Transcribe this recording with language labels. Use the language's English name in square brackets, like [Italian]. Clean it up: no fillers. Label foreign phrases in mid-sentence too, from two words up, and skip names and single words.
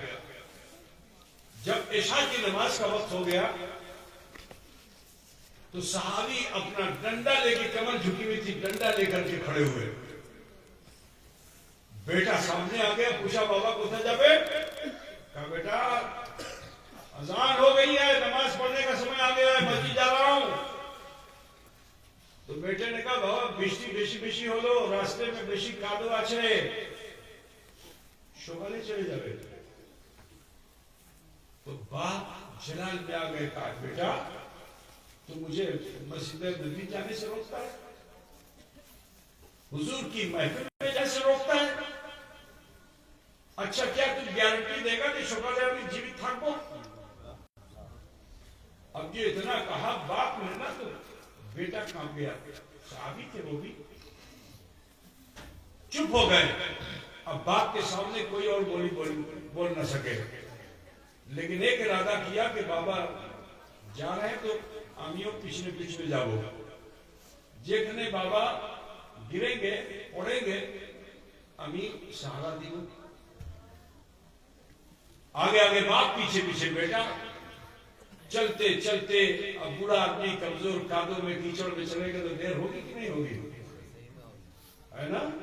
[Urdu] جب عشاء کی نماز کا وقت ہو گیا تو صحابی اپنا ڈنڈا لے کے, کمر جھکی ہوئی تھی, ڈنڈا لے کر کے کھڑے ہوئے. بیٹا سامنے آ گیا, پوچھا بابا [Bangla] কোথা যাবে? [Urdu] کہا بیٹا اذان ہو گئی ہے, نماز پڑھنے کا سمے آ گیا ہے, مسجد جا رہا ہوں. تو بیٹے نے کہا بابا [Bangla] বেশি হলো, রাস্তে में বেশি কাদো আছে, সকালে চলে যাবে. [Urdu] تو باپ جلال میں آ گئے, کہا بیٹا تو مجھے مسجد نبی جانے سے روکتا ہے, حضور کی محفل میں جانے سے روکتا ہے. اچھا کیا تو گارنٹی دے گا کہ [Bangla] সকালে আমি জীবিত থাকবো؟ [Urdu] اب یہ اتنا کہا باپ نے نا, تو بیٹا کام گیا. صحابی تھے وہ بھی چپ ہو گئے. اب باپ کے سامنے کوئی اور بول نہ سکے, لیکن ایک ارادہ کیا کہ بابا جا رہے ہیں تو আমিও پیچھے جاؤ. [Bangla] যেখানে বাবা [Urdu] گریں گے پڑیں گے আমি سہارا دوں. آگے آگے باپ, پیچھے پیچھے بیٹا. چلتے چلتے اب بوڑھا آدمی کمزور, کادوں میں کیچڑ میں چلے گا تو دیر ہوگی کہ نہیں ہوگی, ہے نا.